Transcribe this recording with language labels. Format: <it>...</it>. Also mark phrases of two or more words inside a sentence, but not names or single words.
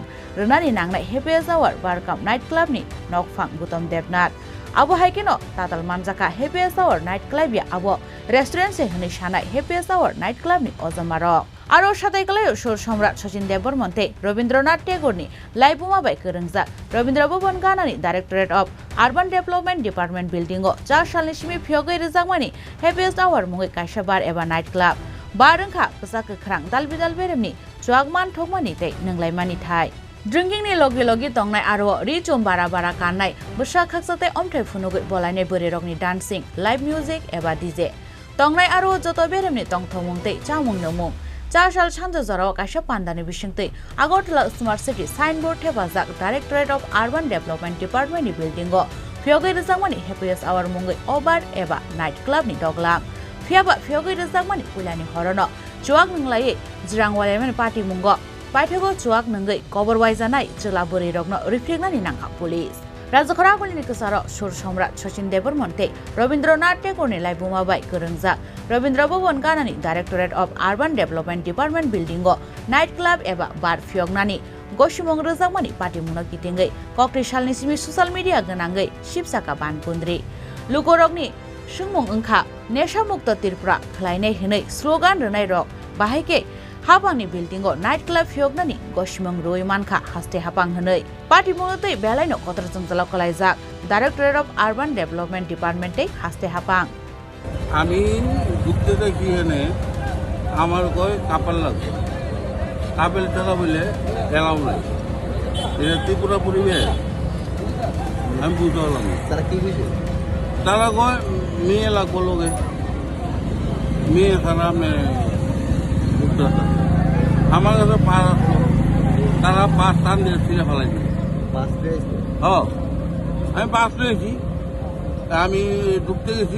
<trp>Rwnani Nangnai Happiest Rwkha Night Club ni Nokphang Goutam Debnath abo haikeno tatal manjaka Happiest Night Club ya abo restaurant se hni sanai Happiest Night Club ni ojamaro aro satai kalai sur samrat Sachin Debor monte Rabindranath Tagore ni laibuma bai kerengjak Rabindra Bhavan ganani Directorate of Urban Development Department building o 4 salni simi phiogoi rejakmani Happiest mungai kaisa bar eba</trp> <en>night club bar</en> <trp>engkha pesa Khorang dalbidal beremni chuakman thokmani tei nanglaimani thai drinking ni logi tongnai aro richom bara kannai bwsa khaksate omthai phunugoi bolainai borerokni</trp> <en>dancing live music</en> <trp>eba DJ tongnai aro joto beremni tongthomung tei chamung nomung 4 sal sanjo jorao kaisa pandani bisingtei Agartala Smart City signboard thepajak Directorate of Urban Development Department ni building o phiogoi rejakmani Happiest mungoi obar eba</trp> <en>night club</en> <trp>ni doglam fiaba phiogoi rejakmani ulani horono chuak nanglai jirangwalaimani party mungo Paithago chuak nangai cover waijanai chela borerokno reflectnani nangha police Rajkhoragni kasaro sur samrat Sachin Debor monte Rabindranath Tagore ni laibuma bai kerengjak Rabindra Bhavan ganani Directorate of Urban Development Department building o</trp> <en>night club</en> <trp>eba bar phiognani goshimong rejakmani party mungno kitingai kokri salni simi</trp> <en>social media</en> <trp>ganangai sipsaka banpundri Lukurokni sungmung engkha</trp> <bn>nesha mukta</bn> <trp>Tripura khlainai hinai slogan rwnai rok bahaike Hapangni building o</trp> <en>night club</en> <trp>phiognani goshimong roi mankha haste hapang hinai party mungtei belaino kotor jongjalao kalaijak Directorate of Urban Development Department tei haste hapang</trp> <bn>আমি ঘুরতে দেখি এনে আমার কয় কাপেল লাগে কাপেল টাকা বলে এলাও নাই এটা ত্রিপুরা পরিবেশ আমি বুঝতে পারলাম তারা কি বুঝে তারা কয় মেয়ে লাগবো লোকে মেয়ে ছাড়া আমি ঘুরতে আমার কাছে পাস আসলো তারা পাস টান দিয়ে ফিরে ফেলাইছে আমি পাস পেয়েছি আমি ঢুকতে গেছি</bn>